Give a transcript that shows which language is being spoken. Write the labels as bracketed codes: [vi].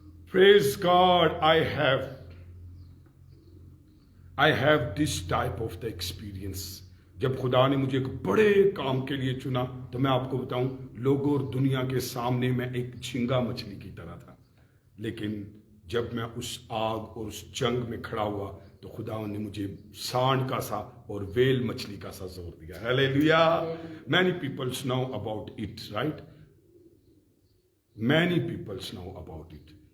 [en] Praise God, I have this type of the experience. [ur] جب خدا نے مجھے ایک بڑے کام کے لیے چنا تو میں آپ کو بتاؤں, لوگوں اور دنیا کے سامنے میں ایک جھینگا مچھلی کی طرح تھا. لیکن جب میں اس آگ اور اس جنگ میں کھڑا ہوا تو خدا نے مجھے سانڈ کا سا اور ویل مچھلی کا سا زور دیا. Hallelujah. [en] Many people know about it, right? Many people know about it.